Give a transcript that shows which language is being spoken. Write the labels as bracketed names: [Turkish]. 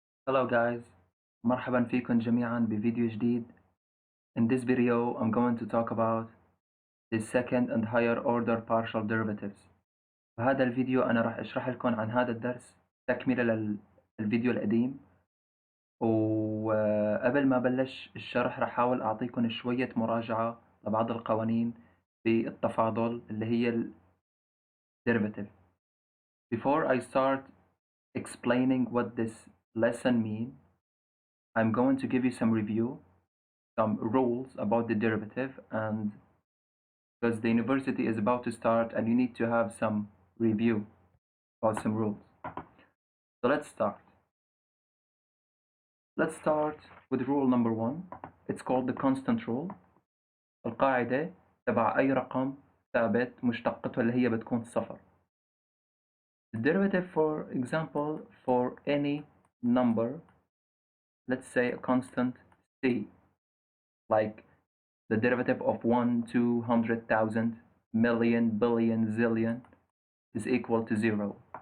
[English] Hello guys, [Arabic] مرحبا فيكم جميعا بفيديو جديد. [English] In this video I'm going to talk about the second and higher order partial derivatives. [Arabic] بهذا الفيديو أنا راح أشرح لكم عن هذا الدرس تكملة للفيديو القديم. وقبل ما بلش الشرح راح أحاول أعطيكم شوية مراجعة لبعض القوانين في التفاضل اللي هي ال derivative. [English] Before I start explaining what this lesson means, I'm going to give you some review, some rules about the derivative, and because the university is about to start and you need to have some review about some rules. So let's start. Let's start with rule number 1. It's called the constant rule. [Arabic] القاعدة تبع أي رقم ثابت مشتقته اللي هي بتكون صفر. [English] The derivative, for example, for any number, let's say a constant c, like the derivative of 1, 2, 100,000, million, billion, zillion is equal to 0.